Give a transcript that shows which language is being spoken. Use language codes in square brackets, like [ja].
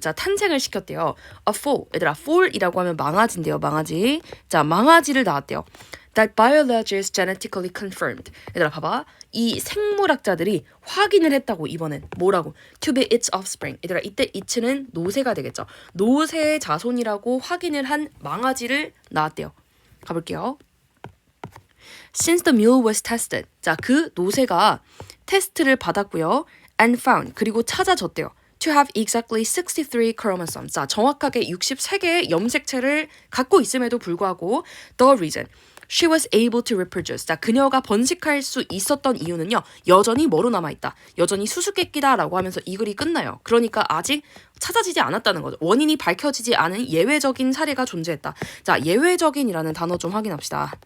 [ko] 자, 탄생을 시켰대요. [en] A foal. [ko] 얘들아, foal이라고 하면 망아지인데요. 망아지. 자, 망아지를 낳았대요. [en] that biologists genetically confirmed. [ko] 얘들아 봐봐. 이 생물학자들이 확인을 했다고 이번엔. [en] 뭐라고? To be its offspring. [ko] 얘들아 이때 it는 노새가 되겠죠. 노새의 자손이라고 확인을 한 망아지를 낳았대요. 가볼게요. [en] Since the mule was tested. [ko] 자, 그 노새가 테스트를 받았고요. [en] And found. [ko] 그리고 찾아졌대요. [en] To have exactly 63 chromosomes. [ko] 자, 정확하게 63개의 염색체를 갖고 있음에도 불구하고 [en] the reason she was able to reproduce. [ko] 자, 그녀가 번식할 수 있었던 이유는요. 여전히 뭐로 남아있다. 여전히 수수께끼다라고 하면서 이 글이 끝나요. 그러니까 아직 찾아지지 않았다는 거죠. 원인이 밝혀지지 않은 예외적인 사례가 존재했다. 자, 예외적인이라는 단어 좀 확인합시다.